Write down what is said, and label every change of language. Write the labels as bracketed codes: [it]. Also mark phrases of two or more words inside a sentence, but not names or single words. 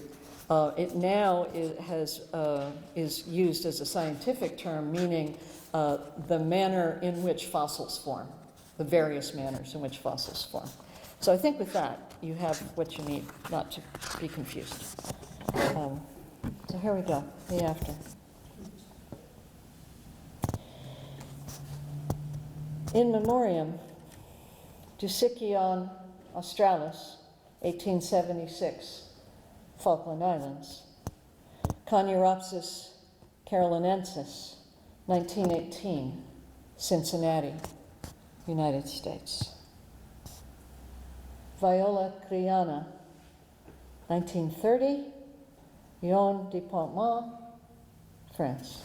[en] It now is used as a scientific term, meaning the manner in which fossils form, the various manners in which fossils form. So I think with that, you have what you need, not to be confused. So here we go, the after. [la] In memoriam, [en] Dusicyon australis, 1876, Falkland Islands. Canuropsis carolinensis, 1918, Cincinnati, United States. Viola Criana, 1930, Lyon de Pontmont, France.